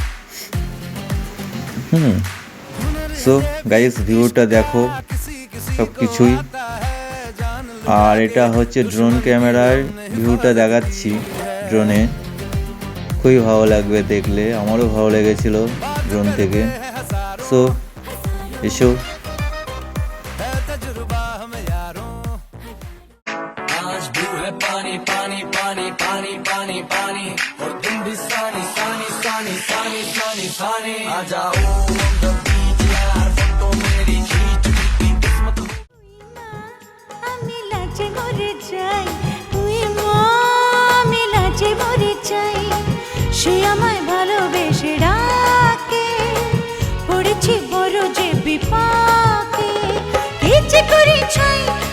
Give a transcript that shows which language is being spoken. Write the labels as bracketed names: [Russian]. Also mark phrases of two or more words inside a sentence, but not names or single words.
[English] so guys, [Bangla] ভিউটা দেখো সব কিছুই। আর এটা হচ্ছে ড্রোন ক্যামেরার ভিউটা দেখাচ্ছি ড্রোনে। খুবই ভালো লাগবে দেখলে, আমারও ভালো লেগেছিল ড্রোন থেকে। সো এসো। [Hindi] पानी पानी पानी पानी पानी पानी और तुम भी सानी सानी सानी सानी सानी सानी आ जाओ यार, फोटो मेरी खींच की किस्मत। [Bangla] আমি লাজে মরে যাই, তুই মা আমি লাজে মরে যাই। সে আমায় ভালোবেসে ডাকে, পড়েছি বড় যে বিপাকে। কি যে করি ছাই